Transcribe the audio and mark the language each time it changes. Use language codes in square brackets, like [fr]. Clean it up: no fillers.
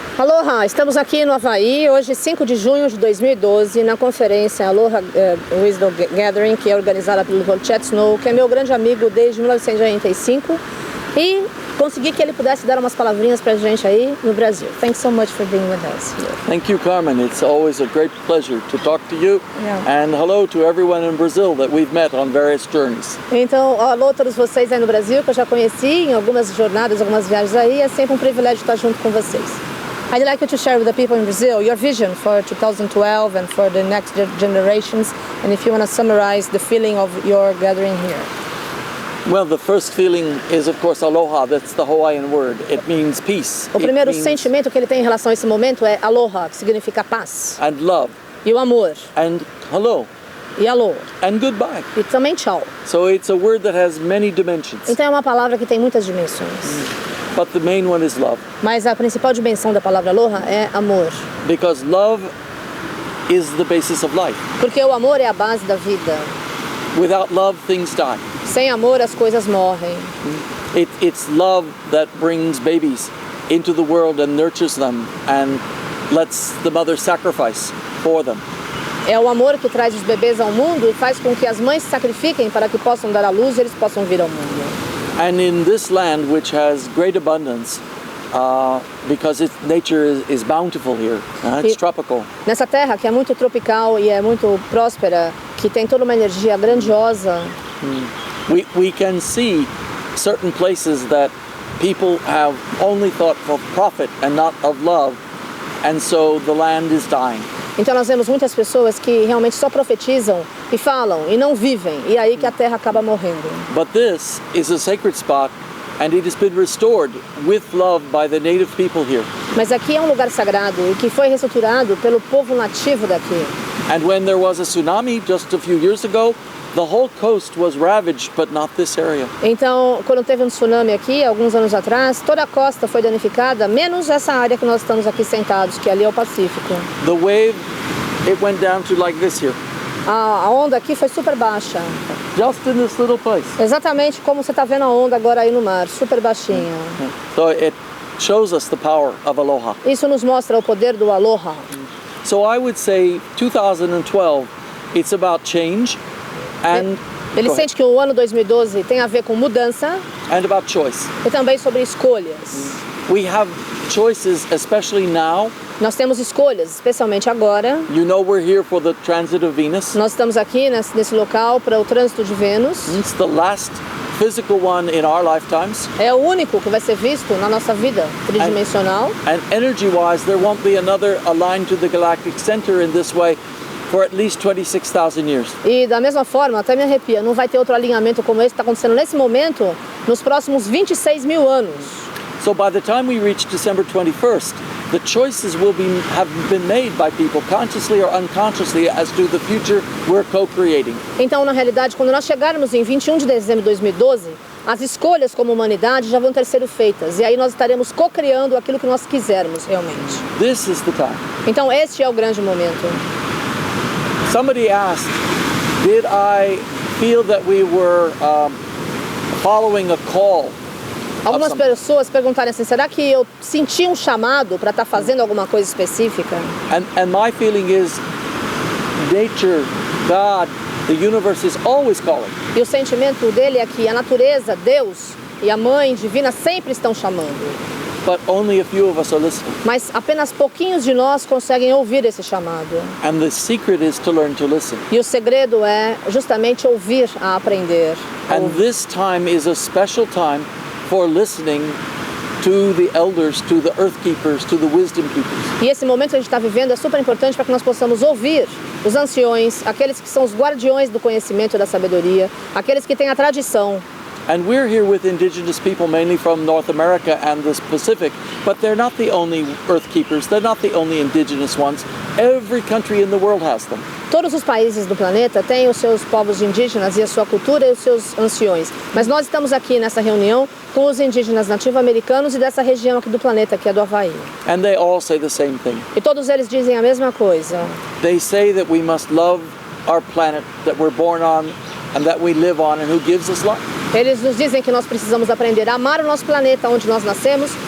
[pt] Aloha, estamos aqui no Havaí, hoje 5 de junho de 2012, na conferência Aloha Wisdom Gathering, que é organizada pelo Chet Snow, que é meu grande amigo desde 1985, e consegui que ele pudesse dar umas palavrinhas pra gente aí no Brasil. [en] Thanks so much for being with us here. Thank you, Carmen. It's always a great pleasure to talk to you. Yeah. And hello to everyone in Brazil that we've met on various journeys. [pt] Então, alô a todos vocês aí no Brasil, que eu já conheci em algumas jornadas, algumas viagens aí. É sempre um privilégio estar junto com vocês. [en] I'd like you to share with the people in Brazil your vision for 2012 and for the next generations, and if you want to summarize the feeling of your gathering here. Well, the first feeling is, of course, aloha. That's the Hawaiian word. It means peace. [pt] O primeiro sentimento que ele tem em relação a esse momento é aloha, que significa paz. [en] And love. [pt] E o amor. [en] And hello. [pt] E alô. [en] And goodbye. [pt] E também tchau. [en] So it's a word that has many dimensions. [pt] Então é uma palavra que tem muitas dimensões. [en] But the main one is love. [pt] Mas a principal dimensão da palavra aloha é amor. [en] Because love is the basis of life. [pt] Porque o amor é a base da vida. [en] Without love, things die. [pt] Sem amor, as coisas morrem. [en] It's love that brings babies into the world and nurtures them and lets the mother sacrifice for them. [pt] É o amor que traz os bebês ao mundo e faz com que as mães se sacrifiquem para que possam dar à luz e eles possam vir ao mundo. [en] And in this land, which has great abundance, because its nature is bountiful here, it's tropical. [pt] Nessa terra que é muito tropical e é muito próspera, que tem toda uma energia grandiosa. [en] We can see certain places that people have only thought of profit and not of love, and so the land is dying. [pt] Então nós vemos muitas pessoas que realmente só profetizam e falam e não vivem, e aí que a terra acaba morrendo. [en] But this is a sacred spot and it has been restored with love by the native people here. [pt] Mas aqui é um lugar sagrado e que foi reestruturado pelo povo nativo daqui. [en] And when there was a tsunami just a few years ago, the whole coast was ravaged, but not this area. [pt] Então, quando teve um tsunami aqui, alguns anos atrás, toda a costa foi danificada, menos essa área que nós estamos aqui sentados, que ali é o Pacífico. [en] The wave, it went down to like this here. [pt] A onda aqui foi super baixa. [en] Just in this little place. [pt] Exatamente como você está vendo a onda agora aí no mar, super baixinha. [en] So it shows us the power of aloha. [pt] Isso nos mostra o poder do aloha. [en] So I would say 2012, it's about change. And [pt] ele sente que o ano 2012 tem a ver com mudança [en] and about choice. [pt] E também sobre escolhas. [en] We have choices, especially now. [pt] Nós temos escolhas, especialmente agora. [en] You know we're here for the transit of Venus. [pt] Nós estamos aqui nesse local para o trânsito de Vênus. [en] It's the last physical one in our lifetimes. [pt] É o único que vai ser visto na nossa vida tridimensional. [en] And energy-wise, there won't be another aligned to the galactic center in this way for at least 26,000 years. [pt] E da mesma forma, até me arrepia, não vai ter outro alinhamento como esse que está acontecendo nesse momento nos próximos 26 mil anos. [en] So by the time we reach December 21st, the choices have been made by people consciously or unconsciously as to the future we're co-creating. [pt] Então, na realidade, quando nós chegarmos em 21 de dezembro de 2012, as escolhas como humanidade já vão ter sido feitas e aí nós estaremos co-criando aquilo que nós quisermos realmente. [en] This is the time. [pt] Então, este é o grande momento. [en] Somebody asked, did I feel that we were following a call? [pt] Algumas pessoas perguntaram assim, será que eu senti um chamado para estar fazendo alguma coisa específica? [en] And my feeling is nature, God, the universe is always calling. [pt] E o sentimento dele é que a natureza, Deus e a Mãe Divina sempre estão chamando. [en] But only a few of us are listening. [pt] Mas apenas pouquinhos de nós conseguem ouvir esse chamado. [en] And the secret is to learn to listen. [pt] E o segredo é justamente ouvir a aprender. [en] And this time is a special time for listening to the elders, to the earth keepers, to the wisdom keepers. [pt] E esse momento que a gente está vivendo é super importante para que nós possamos ouvir os anciões, aqueles que são os guardiões do conhecimento e da sabedoria, aqueles que têm a tradição. [en] And we're here with indigenous people mainly from North America and the Pacific, but they're not the only earth keepers, they're not the only indigenous ones. Every country in the world has them. [pt] Todos os países do planeta têm os seus povos indígenas e a sua cultura e os seus anciões. Mas nós estamos aqui nessa reunião com os indígenas nativo-americanos e dessa região aqui do planeta, que é do Havaí. [en] And they all say the same thing. [pt] E todos eles dizem a mesma coisa. [en] They say that we must love our planet that we're born on and that we live on and who gives us life. [pt] Eles nos dizem que nós precisamos aprender a amar o nosso planeta onde nós nascemos